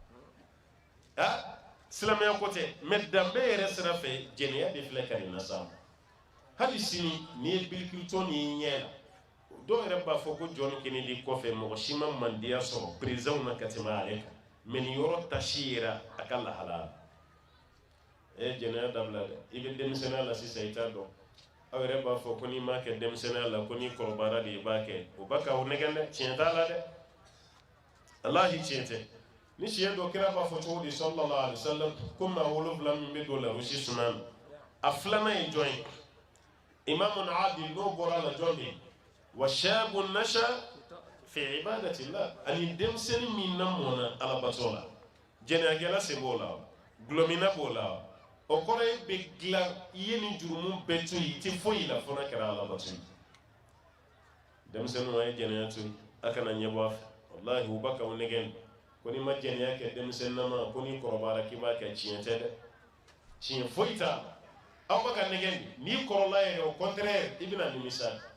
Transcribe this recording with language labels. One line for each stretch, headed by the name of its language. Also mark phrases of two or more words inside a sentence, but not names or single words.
Bambara: a ma silamɛya ko tɛ mɛ danbe yɛrɛ sira fɛ jɛnɛya de filɛ ka nin las'a ma hali sini n'i ye Bill Clinton y'i ɲɛ la dɔw yɛrɛ b'a fɔ ko John Kennedy kɔfɛ mɔgɔ si ma mandiya sɔrɔ président na ka tɛmɛ ale kan mɛ nin yɔrɔ tasi yera a ka lahala jɛnɛya dabila dɛ i bɛ denmisɛnniya la sisan i t'a dɔn aw yɛrɛ b'a fɔ ko n'i m'a kɛ denmisɛnniya la ko n'i kɔrɔbayara de i b'a kɛ o b'a k'aw nɛgɛn dɛ tiɲɛ t'a la dɛ walahi tiɲɛ tɛ ni siɲɛ dɔ kira b'a fɔ cogo di
Arabic: صلى الله عليه وسلم
Bambara: ko maa 7 min bɛ don larusi suma na a filanan ye jɔn ye
Arabic: إمام عادل
Bambara: n'o bɔra la jɔn bɛ yen
Arabic: وشاب نشأ في عبادة الله
Bambara: ani denmisɛnnin min na mɔna alabato la jɛnɛyakɛla sen b'o la gulɔmina b'o la o kɔrɔ ye bɛ dilan i ye nin jurumu bɛɛ to yen i tɛ foyi la fo n'a kɛra alabato ye denmisɛnninw a ye jɛnɛya to yen a kana ɲɛbɔ a fɛ wallahi u b'a k'aw nɛgɛn ko n'i ma jɛnɛya kɛ denmisɛnnin ma ko n'i kɔrɔbayara k'i b'a kɛ tiɲɛ tɛ dɛ tiɲɛ foyi t'a la aw b'a ka nɛgɛn n'i kɔrɔla yɛrɛ
French: au contraire
Bambara: i bɛna nimisa